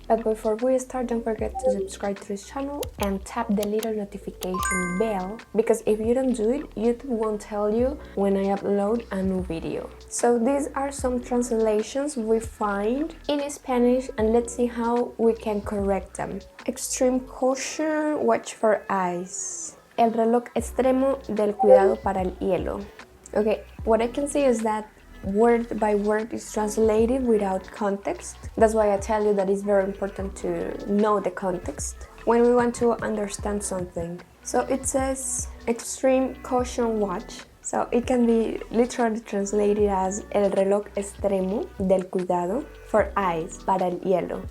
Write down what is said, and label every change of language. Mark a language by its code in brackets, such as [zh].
[en] But before we start, don't forget to subscribe to this channel and tap the little notification bell, because if you don't do it, YouTube won't tell you when I upload a new video. So these are some translations we find in Spanish, and let's see how we can correct them. Extreme caution, watch for eyes. [es] El reloj extremo del cuidado para el hielo. [en] Okay, what I can see is that word by word is translated without context. That's why I tell you that it's very important to know the context when we want to understand something. So it says extreme caution watch. So it can be literally translated as [es] el reloj extremo del cuidado [en] for eyes [es] para el hielo.